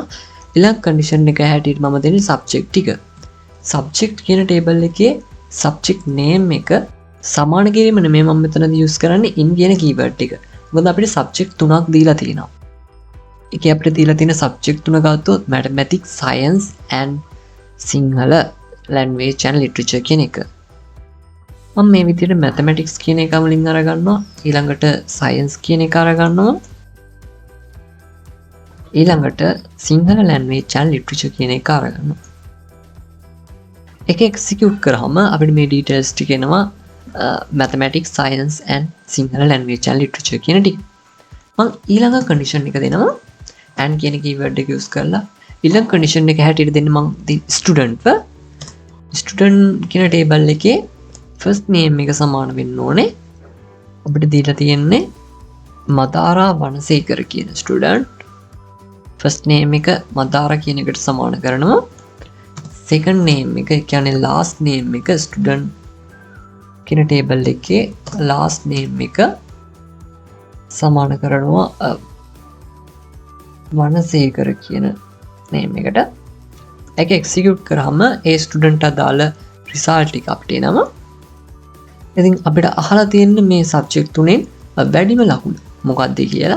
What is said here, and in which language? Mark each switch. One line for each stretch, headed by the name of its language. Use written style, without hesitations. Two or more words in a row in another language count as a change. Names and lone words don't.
Sinhala: ඊළඟ condition එක හැටියට මම දෙන්නේ subject ටික. subject කියන table එකේ
English: subject name
Sinhala: එක සමාන කිරීම නෙමෙයි මම මෙතනදී යූස් කරන්නේ in කියන keyword ටික. මොකද අපිට subject තුනක් දීලා තියෙනවා. ඒකේ අපිට දීලා තියෙන subject තුන ගත්තොත්
English: mathematics, science and Sinhala language and literature
Sinhala: කියන එක. මම මේ විදිහට mathematics කියන එක මුලින් අරගන්නවා. ඊළඟට science කියන එක අරගන්නවා. ඊළඟට
English: Sinhala language and literature
Sinhala: කියන එක අරගන්නවා. ඒක execute කරාම අපිට මේ details ටික එනවා
English: mathematics, science and Sinhala language and literature
Sinhala: කියන ටික. මම ඊළඟ condition එක දෙනවා and කියන keyword එක use කරලා ඊළඟ condition එක හැටියට දෙන්න මම student කියන table එකේ
English: first name
Sinhala: එක සමාන වෙන්න ඕනේ. අපිට දීලා තියෙන්නේ මදාරා වනසේකර කියන student.
English: first name
Sinhala: එක මදාරා කියන එකට සමාන කරනවා.
English: second name
Sinhala: එක කියන්නේ
English: last name
Sinhala: එක student කියන table එකේ
English: last name
Sinhala: එක සමාන කරනවා වනසේකර කියන name එකට. ඒක execute කරාම ඒ student අදාළ result ටික අපිට එනවා. ඉතින් අපිට අහලා තියෙන මේ subject තුනෙන් වැඩිම ලකුණ මොකක්ද කියලා.